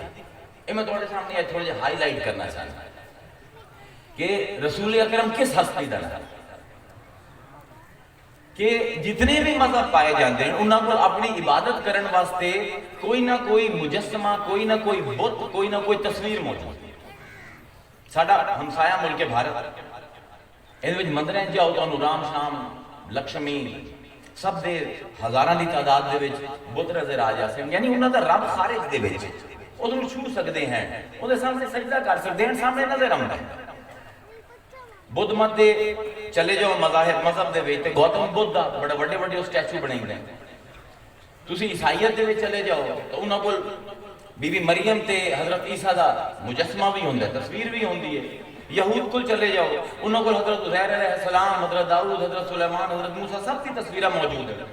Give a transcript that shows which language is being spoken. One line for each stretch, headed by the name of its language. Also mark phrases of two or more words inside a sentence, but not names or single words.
Punjabi: یہ میں تھوڑے سامنے تھوڑے جے ہائی لائٹ کرنا چاہتا ہوں کہ رسول اکرم کس ہستی دا ہے کہ جتنے بھی مذہب پائے جاندے ہیں انہاں کو اپنی عبادت کرن واسطے کوئی نہ کوئی مجسمہ، کوئی نہ کوئی بت، کوئی نہ کوئی تصویر موجود ہے. ساڈا ہمسایہ ملک بھارت ان وچ مندریں جاؤ تو رام شام لکشمی سب دے ہزاراں دی تعداد دے وچ بت نظر آ جاتے ہیں. یعنی انہاں دا رب خارج دے وچ اس نوں چھو سکدے ہیں، اودے سامنے سجدہ کر سکدے ہیں، سامنے نظر آوندا ہے. بدھ مت دے چلے جاؤ مذہب دے وچ تے گوتم بدھ دا بڑے بڑے بڑے سٹیچو بنے ہوئے ہیں. تسی عیسائیت دے وچ چلے جاؤ تو انہاں کول بی بی مریم تے حضرت عیسیٰ دا مجسمہ بھی ہوندا ہے، تصویر بھی ہوندی ہے.
Urdu: یہود کل چلے جاؤ انہوں کو حضرت عزیر
Arabic: علیہ السلام،
Urdu: حضرت داؤد، حضرت سلیمان، حضرت موسیٰ سب کی تصویرہ موجود ہے.